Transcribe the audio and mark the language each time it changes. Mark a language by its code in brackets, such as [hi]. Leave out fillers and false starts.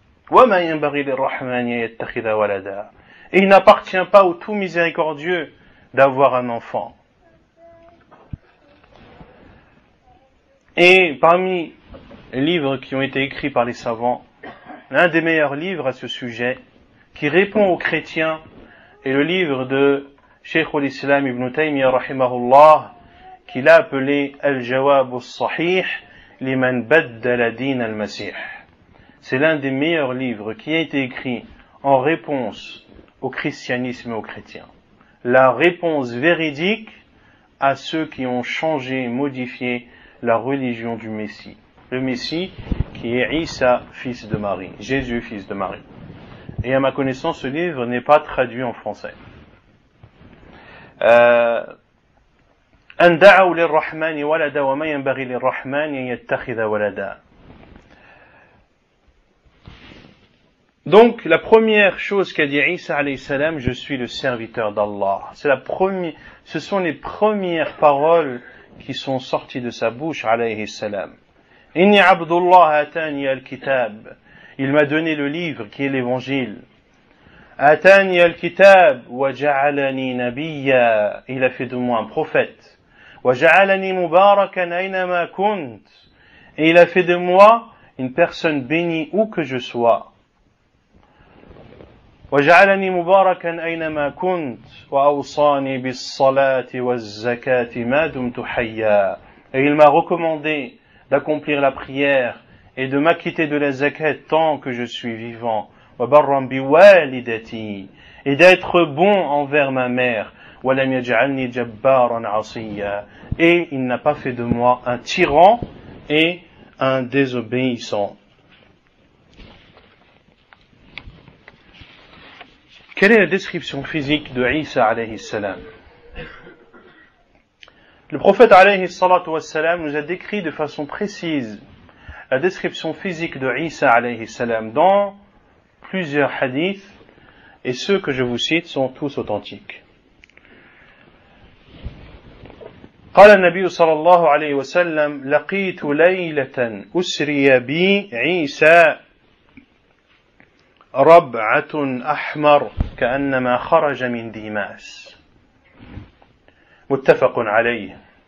[ar] وما ينبغي للرحمن يتخذ ولدا. [fr] Et il n'appartient pas au tout miséricordieux d'avoir un enfant. Et parmi les livres qui ont été écrits par les savants, l'un des meilleurs livres à ce sujet, qui répond aux chrétiens, est le livre de Cheikh al-Islam Ibn Taymiyyah rahimahullah, qu'il a appelé Al-Jawab al-Sahih liman baddala din al-Masih. C'est l'un des meilleurs livres qui a été écrit en réponse au christianisme et aux chrétiens. La réponse véridique à ceux qui ont changé, modifié la religion du Messie. Le Messie qui est Isa, fils de Marie, Jésus, fils de Marie. Et à ma connaissance, ce livre n'est pas traduit en français. [ar] أن دعوا للرحمن ولدا وما ينبغي للرحمن أن يتخذ ولدا. [fr] Donc, la première chose qu'a dit Isa alayhi salam, je suis le serviteur d'Allah. Ce sont les premières paroles qui sont sorties de sa bouche alayhi salam. [ar] Inni abdullah atani al-kitab. [fr] Il m'a donné le livre qui est l'évangile. [ar] Atani al-kitab wa ja'alani nabiyya. [fr] Il a fait de moi un prophète. [ar] Wa ja'alani mubarakan aynama kunt. [fr] Et il a fait de moi une personne bénie où que je sois. [ar] وجعلني مباركا أينما كنت وأوصاني بالصلاة والزكاة ما دمت حيا. [fr] Et il m'a recommandé d'accomplir la prière et de m'acquitter de la zakat tant que je suis vivant. [ar] وبرا بوالدتي. [fr] Et d'être bon envers ma mère. [ar] ولم يجعلني جبارا عصيا. [fr] Et il n'a pas fait de moi un tyran et un désobéissant. Quelle est la description physique de Isa alayhi salam? Le prophète alayhi salatu wassalam nous a décrit de façon précise la description physique de Isa alayhi salam dans plusieurs hadiths, et ceux que je vous cite sont tous authentiques. [ar] قال النبي صلى الله عليه وسلم لقيت ليلة أسري بي عيسى ربعة أحمر كأنما خرج من ديماس متفق عليه.